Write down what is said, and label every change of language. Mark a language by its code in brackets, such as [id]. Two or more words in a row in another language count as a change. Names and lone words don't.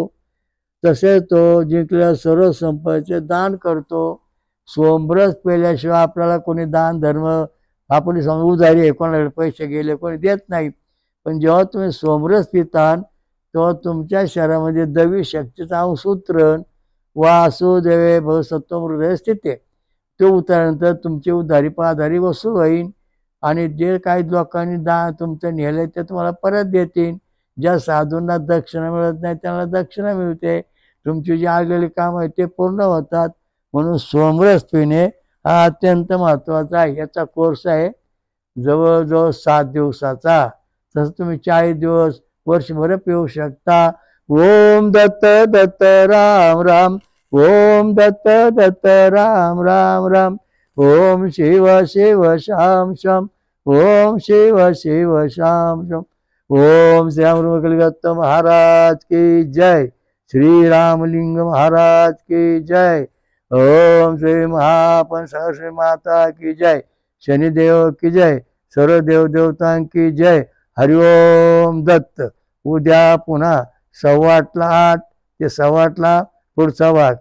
[mr] तसे तो जिंकलेल्या सर्व संपत्तीचे दान करतो. सोमरस पेल्याशिवाय आपल्याला कोणी दान धर्म आपण उधारी आहे, कोणाकडे पैसे गेले कोणी देत नाही. पण जेव्हा तुम्ही सोमरस पितान तेव्हा तुमच्या शरीरामध्ये दैवी शक्तीचा अंश उतरण [sa] वासुदेवे भवसत्व हृदय स्थिते [mr] तो उतरल्यानंतर तुमची उधारी पाधारी वसूल होईल आणि जे काही लोकांनी तुमचं नेलं ते तुम्हाला परत देतील. ज्या साधूंना दक्षिणा मिळत नाही त्यांना दक्षिणा मिळते. तुमची जी आलेली कामं आहेत ते पूर्ण होतात. म्हणून सोमरस पिणे हा अत्यंत महत्त्वाचा आहे. याचा कोर्स आहे जवळजवळ 7 दिवसाचा. तसं तुम्ही 40 दिवस वर्षभर पिऊ शकता. [sa] ओम दत्त दत्त राम राम, ओम दत्त दत्त राम राम राम, ओम शिव शिव शाम शम, ओम शिव शिव शाम शम. [hi] ओम श्री रामकृष्ण महाराज की जय, श्री रामलिंग महाराज की जय. ओम श्री महापन सरस्वती माता की जय, शनिदेव की जय, सर्व देव देवतांकी जय. हरिओम दत्त. [mr] उद्या पुन्हा 8:15 ते 8:15 पुढचा भाग.